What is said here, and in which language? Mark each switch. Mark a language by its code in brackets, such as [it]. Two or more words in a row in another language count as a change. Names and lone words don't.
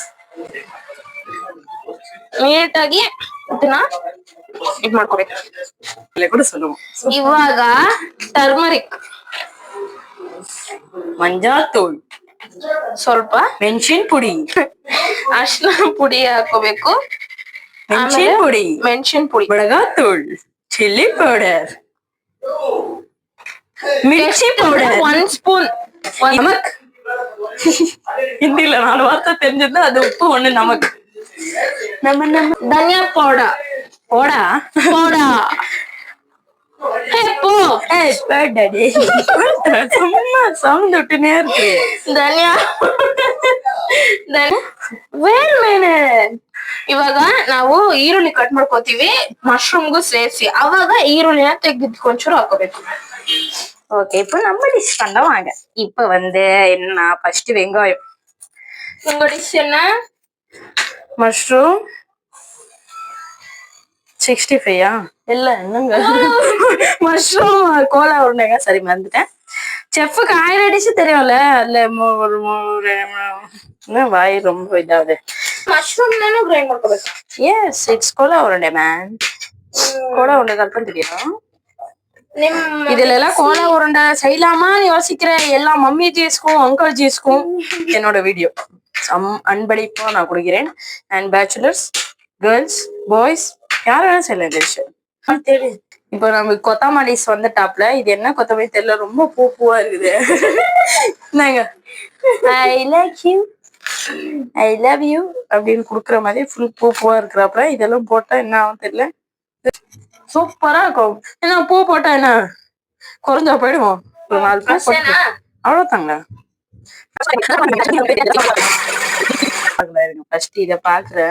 [kn] ನೀಟಾಗಿ ಇದನ್ನ ಇದ್ ಮಾಡ್ಕೋಬೇಕು. [ta] கூட சொல்லுவோம். [kn] ಇವಾಗ ಟರ್ಮರಿಕ್, ಮಂಜಾತೂಳ್, ಸ್ವಲ್ಪ ಮೆಣಸಿನ ಪುಡಿ, ಅರಿಶಿನ ಪುಡಿ ಹಾಕೋಬೇಕು. ಮೆಣಸಿನ ಪುಡಿ, ಮೆಣಸಿನ ಪುಡಿ, ಬಡಗಾತೂಳ್, [en] chilli powder, [hi] मिर्ची पाउडर [kn] 1 ಸ್ಪೂನ್, [ta] நமக்கு ஹிந்தில 4 வார்த்தை தெரிஞ்சது. அது உப்பு, 1 நமக்கு. நம்ம [kn] ಧನಿಯಾ ಪೌಡರ್ [ta] போடா போடா சும்மா சவுண்ட் விட்டுனே இருக்கு. [kn] ಧನಿಯಾ ಇವಾಗ ನಾವು ಈರುಳ್ಳಿ ಕಟ್ ಮಾಡ್ಕೋತೀವಿ ಮಶ್ರೂಮ್ಗೂ ಸೇರಿಸಿ. ಅವಾಗ ಈರುಳ್ಳಿನ ತೆಗೆದು ಒಂಚೂರು ಹಾಕೋಬೇಕು. [ta] ஓகே, இப்போ நம்ம டிஷ் பண்ண வாங்க. இப்போ வந்து என்ன, ஃபர்ஸ்ட் வெங்காயம், உங்க டிஷ் என்ன? மஷ்ரூம் 65 இல்ல என்னங்க மஷ்ரூம் கோலா உருண்டைங்க. சரி மறந்துட்டேன். செஃப்க்கு 1000 டிஷ் தெரியும்ல. அதுல வாய் ரொம்ப இதாகுது. [en] mushroom grind [kn] ಮಾಡ್ಕೋಬೇಕು. [en] yes it's [ta] கோலா உருண்டை மேன். கோலா உருண்டை கல்பனை தெரியும். இதுல எல்லாம் கோலா உருண்டை செய்யலாமான்னு யோசிக்கிற எல்லா மம்மி ஜீஸ்க்கும் அங்கிள் ஜீஸ்க்கும் என்னோட வீடியோ அன்பளிப்பா நான் கொடுக்கிறேன். [en] and bachelors, girls, boys [ta] யார் வேணா செய்யலாம். தெரியும். இப்போ நம்ம கொத்தமல்லி வந்து டாப்ல இது என்ன கொத்தமல்லி தெரியல, ரொம்ப பூவா இருக்குது. நாங்க [en] I like you, I love you [ta] அப்படின்னு குடுக்குற மாதிரி ஃபுல் பூவா இருக்கிறப்ப இதெல்லாம் போட்டா என்ன ஆகும் தெரியல. சூப்பரா இருக்கும். என்ன பூ போட்டா என்ன குறைஞ்சா போயிடுவோம். ஒரு 4 பூ போட்டு அவ்வளவுதாங்க. ஃபர்ஸ்ட் இத பாக்குறேன்.